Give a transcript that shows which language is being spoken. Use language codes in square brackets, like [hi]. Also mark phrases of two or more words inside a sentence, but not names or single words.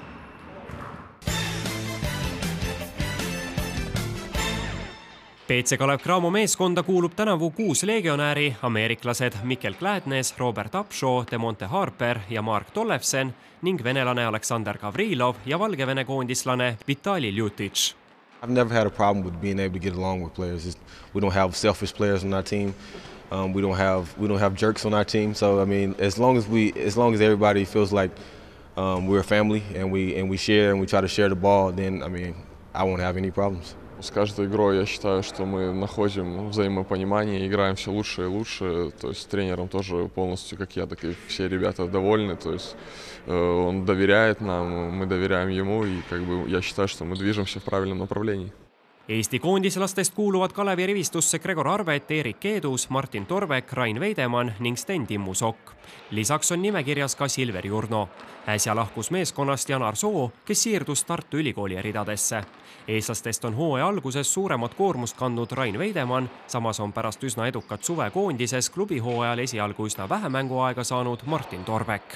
[et] BC Kalev Cramo meeskonda kuulub tänavu 6 legionääri, ameeriklased Mikkel Gladness, Robert Upshaw, Demonte Harper ja Mark Tollefsen ning venelane Aleksander Gavrilov ja valgevene koondislane Vitali Ljutic. [en] I've never had a problem with being able to get along with players. We don't have selfish players on our team. We don't have jerks on our team. So I mean, as long as everybody feels like we're a family and we share and we try to share the ball, then I mean, I won't have any problems. [ru] С каждой игрой я считаю, что мы находим взаимопонимание, играем все лучше и лучше. То есть тренером тоже полностью, как я, так и все ребята довольны. То есть он доверяет нам, мы доверяем ему, и как бы я считаю, что мы движемся в правильном направлении. [et] Eesti koondislastest kuuluvad Kalevi rivistusse Gregor Arvet, Erik Keedus, Martin Torvek, Rain Veidemann ning Sten Timmu Sokk. Lisaks on nimekirjas ka Silver Jurno. Äsja lahkus meeskonnast Janar Soo, kes siirdus Tartu Ülikooli ridadesse. Eestlastest on hooaja alguses suuremat koormust kandnud Rain Veidemann, samas on pärast üsna edukat suvekoondises klubihooajal esialgu üsna vähe mänguaega saanud Martin Torvek.